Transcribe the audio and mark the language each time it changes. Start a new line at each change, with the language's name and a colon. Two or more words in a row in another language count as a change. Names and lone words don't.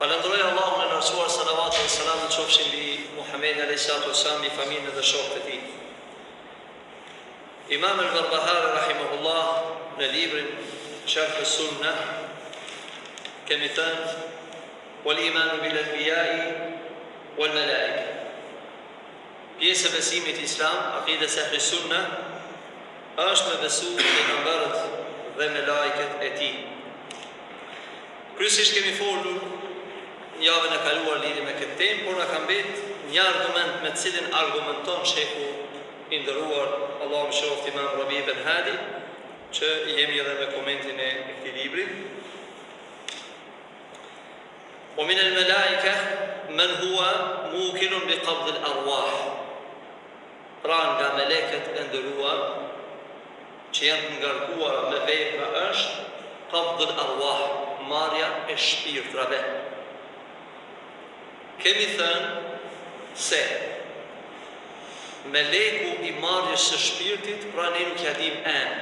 Albanian: Falënderoj Allahun e nërësuar, salavat dhe selam të qofshin mbi Muhammedin
Arabic: عليه الصلاة والسلام,
Albanian: mbi familjen dhe shokët e tij. Imam al-Barbahari rahimahullah në librin Sharh as-Sunnah kemi thënë
Arabic: والإيمان بالأنبياء والملائكة.
Albanian: Pjesë e besimit islam, akides
Arabic: أهل السنة,
Albanian: është me besu pejgamberët dhe melaiket e tij. Kryesisht kemi folur javën e kaluar lidhje me këtë temë, por na ka mbetë një argument me të cilin argumenton shehu i nderuar, Allahu mëshiroft Imam Rabi ibn Hadi, që jemi edhe me komentin e këtij libri.
Arabic: ومن الملائكة من هو موكل بقبض الأرواح.
Albanian: Pra nga melekët e nderuar që janë të ngarkuar me vepra është
Arabic: قبض الأرواح,
Albanian: marrja e shpirtrave. Kemi thënë se meleku i marrjes së shpirtit, pra ne nuk ja dim emrin.